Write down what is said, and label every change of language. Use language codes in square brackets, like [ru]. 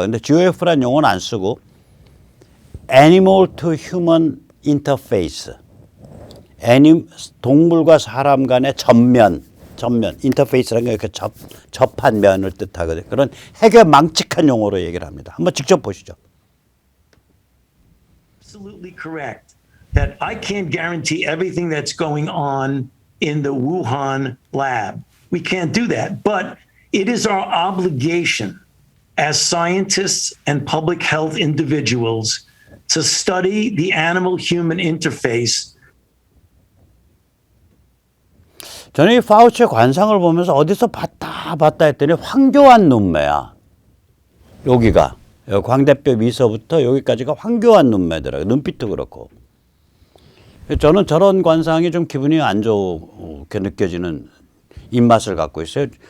[ko] 근데 GOF란 용어는 안 쓰고 Animal to Human Interface, 동물과 사람 간의 전면, 인터페이스라는 게 이렇게 접한 면을 뜻하거든요. 그런 해괴 망측한 용어로 얘기를 합니다. 한번 직접 보시죠. [en] Absolutely correct that I can't guarantee everything that's going on in the Wuhan lab. We can't do that, but it is our obligation as scientists and public health individuals to study the animal-human interface. [ko] 저는 이 파우치의 관상을 보면서 어디서 봤다 했더니 황교안 눈매야. 여기가 광대뼈 미서부터 여기까지가 황교안 눈매더라고요. 눈빛도 그렇고. 저는 저런 관상이 좀 기분이 안 좋게 느껴지는 입맛을 갖고 있어요.